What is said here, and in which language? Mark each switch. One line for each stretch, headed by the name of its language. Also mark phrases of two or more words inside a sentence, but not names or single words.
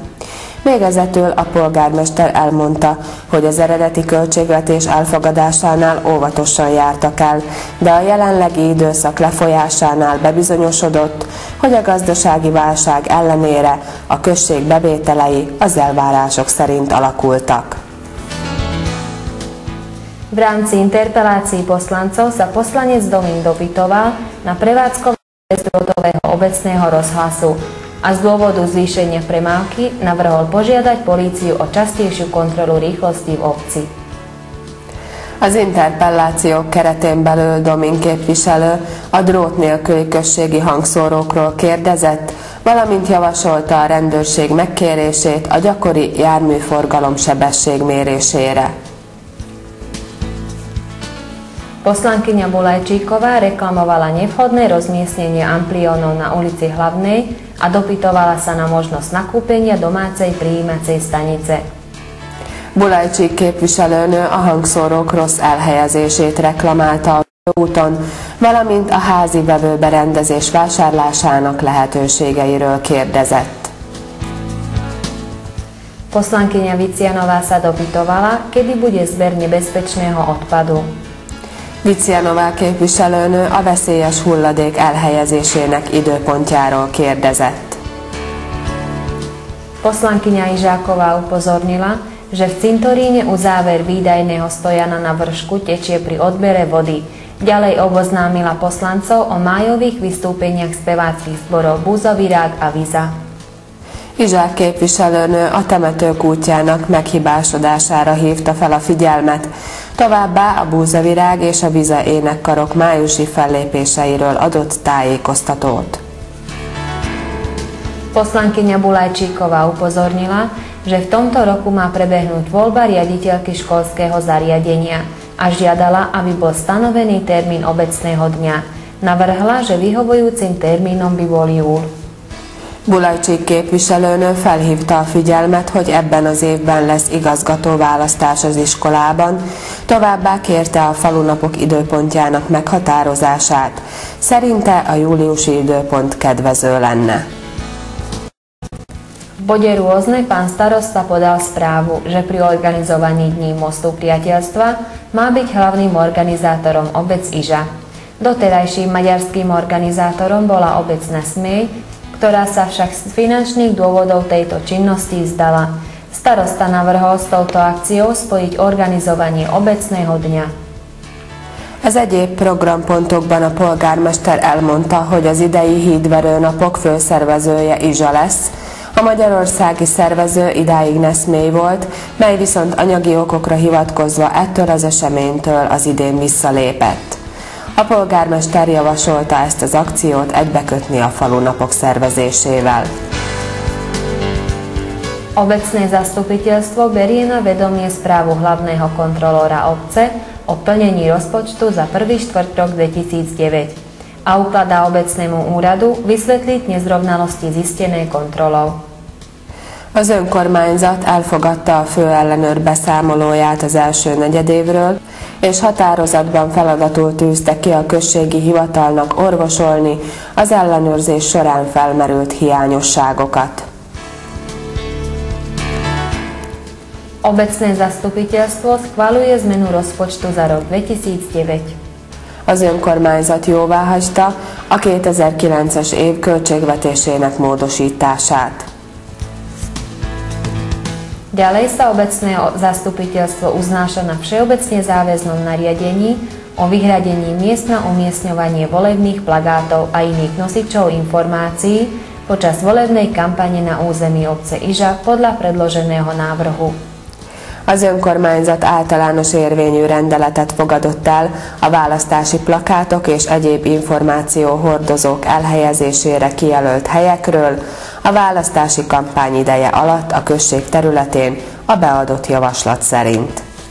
Hungarian: Végezetül a polgármester elmondta, hogy az eredeti költségvetés elfogadásánál óvatosan jártak el, de a jelenlegi időszak lefolyásánál bebizonyosodott, hogy a gazdasági válság ellenére a község bevételei az elvárások szerint alakultak.
Slovak: V rámci interpelácií poslancov sa poslanec Domin dopytoval na prevádzkovanie bezdrôtového obecného rozhlasu a z dôvodu zvýšenia premávky navrhol požiadať políciu o častejšiu kontrolu rýchlosti v obci.
Hungarian: Az interpellációk keretén belül Domin képviselő a drót nélküli községi hangszórókról kérdezett, valamint javasolta a rendőrség megkérését a gyakori járműforgalom sebességmérésére.
Slovak: Poslankyňa Bulajčíková reklamovala nevhodné rozmiestnenie ampliónov na ulici Hlavnej a dopytovala sa na možnosť nakúpenia domácej prijímacej stanice.
Hungarian: Bulajcsik képviselőnő a hangszórók rossz elhelyezését reklamálta a úton, valamint a házi vevőberendezés vásárlásának lehetőségeiről kérdezett.
Slovak: Poslankyňa Vicianová sa dopytovala, kedy bude zber nebezpečného odpadu.
Hungarian: Vicianová képviselőnő a veszélyes hulladék elhelyezésének időpontjáról kérdezett.
Slovak: Poslankyňa Ižáková upozornila, že v cintoríne u záver výdajného stojana na vršku tečie pri odbere vody. Ďalej oboznámila poslancov o májových vystúpeniach speváckých zborov Búzavirág a Viza.
Hungarian: Izsák képviselőnő a temetők útjának meghibásodására hívta fel a figyelmet, továbbá a Búzavirág és a Viza énekkarok májusi fellépéseiről adott tájékoztatót.
Slovak: Poslankyňa Bulajčíková upozornila, že v tomto roku má prebehnúť voľba riaditeľky školského zariadenia a žiadala, aby bol stanovený termín obecného dňa. Navrhla, že vyhovujúcim termínom by bol júl.
Hungarian: Bulajcsik képviselőnő felhívta a figyelmet, hogy ebben az évben lesz igazgatóválasztás az iskolában, továbbá kérte a falunapok időpontjának meghatározását. Szerinte a júliusi időpont kedvező lenne.
Slovak: V bode rôzne pán starosta podal správu, že pri organizovaní Dní mostu priateľstva má byť hlavným organizátorom obec Iža. Doterajším maďarským organizátorom bola obec Nesmej, ktorá sa však z finančných dôvodov tejto činnosti vzdala. Starosta navrhol s touto akciou spojiť organizovanie obecného dňa.
Hungarian: Az egyéb programpontokban a polgármester elmondta, hogy az idei hídverőnapok főszervezője Izsa lesz. A magyarországi szervező idáig Neszmély volt, mely viszont anyagi okokra hivatkozva ettől az eseménytől az idén visszalépett. A polgármester javasolta ezt az akciót egybekötni a falunapok szervezésével.
Slovak: Obecné zastupiteľstvo berie na vedomie správu hlavného kontrolóra obce o plnení rozpočtu za prvý štvrtrok 2009 a ukladá obecnému úradu vysvetliť nezrovnalosti zistené kontrolou.
Hungarian: Az önkormányzat elfogadta a főellenőr beszámolóját az első negyedévről, és határozatban feladatul tűzte ki a községi hivatalnak orvosolni az ellenőrzés során felmerült hiányosságokat.
Slovak: Obecné zastupiteľstvo schvaľuje zmenu rozpočtu za rok 2009.
Hungarian: Az önkormányzat jóváhagyta a 2009-es év költségvetésének módosítását.
Slovak: Ďalej sa obecné zastupiteľstvo uznáša na všeobecne záväznom nariadení o vyhradení miest na umiestňovanie volebných plagátov a iných nosičov informácií počas volebnej kampane na území obce Izsa podľa predloženého návrhu.
Hungarian: Az önkormányzat általános érvényű rendeletet fogadott el a választási plakátok és egyéb információhordozók elhelyezésére kijelölt helyekről a választási kampány ideje alatt a község területén a beadott javaslat szerint.